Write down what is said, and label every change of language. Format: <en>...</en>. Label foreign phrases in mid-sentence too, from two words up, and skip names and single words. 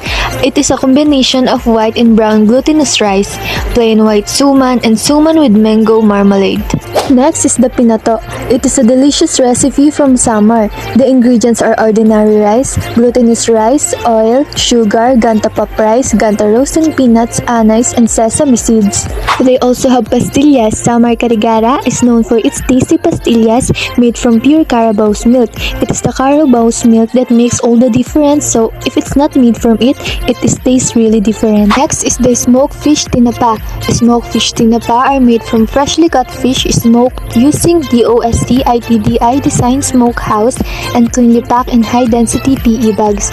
<en>It is a combination of white and brown glutinous rice, plain white suman, and suman with mango marmalade. Next is the pinato. It is a delicious recipe from Samar. The ingredients are ordinary rice, glutinous rice, oil, sugar, ganta pop rice, ganta roasted peanuts, anise, and sesame seeds. They also have pastillas. Samar Carigara is known for its tasty pastillas made from pure Carabao's milk. It is the Carabao's milk that makes all the difference, so if it's not made from it, tastes really different. Next is the smoked fish tinapa. The smoked fish tinapa are made from freshly cut fish smoked using DOST ITDI design smokehouse and cleanly packed in high-density PE bags.</en>